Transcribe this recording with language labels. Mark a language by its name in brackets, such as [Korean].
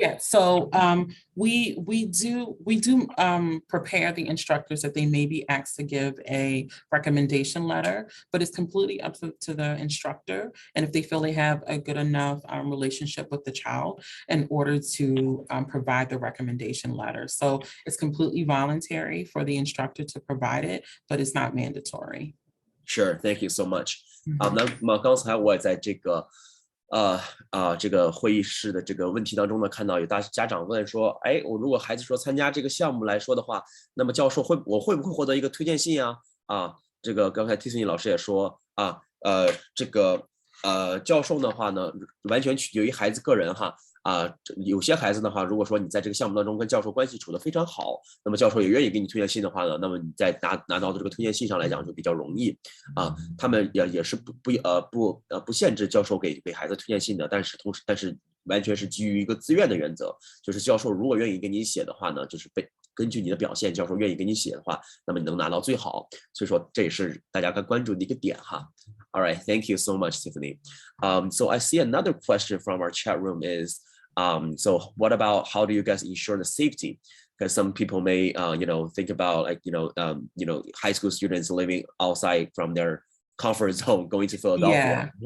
[English] Yeah, so we do prepare the instructors that they may be asked to give a recommendation letter, but it's completely up to the instructor. And if they feel they have a good enough relationship with the child in order to provide the recommendation letter. So it's completely voluntary for the instructor to provide it, but it's not mandatory. Sure, thank you so much. [Chinese] 那么刚才我也在这个这个会议室的这个问题当中呢，看到有家长问说，哎，我如果孩子说参加这个项目来说的话，那么教授我会不会获得一个推荐信啊？这个刚才 Tiffany 老师也说这个教授的话呢，完全取决于孩子个人哈。有些孩子的话，如果说你在这个项目当中跟教授关系处得非常好，那么教授也愿意给你推荐信的话呢，那么你在拿到的这个推荐信上来讲就比较容易他们也是不限制教授给孩子推荐信的，但是完全是基于一个自愿的原则，就是教授如果愿意给你写的话呢，就是根据你的表现，教授愿意给你写的话，那么你能拿到最好。所以说这也是大家该关注的一个点哈。 [English] All right, thank you so much, Tiffany. So I see another question from our chat room is, so what about how do you guys ensure the safety? Because some people may, think about high school students living outside from their comfort zone going to Philadelphia.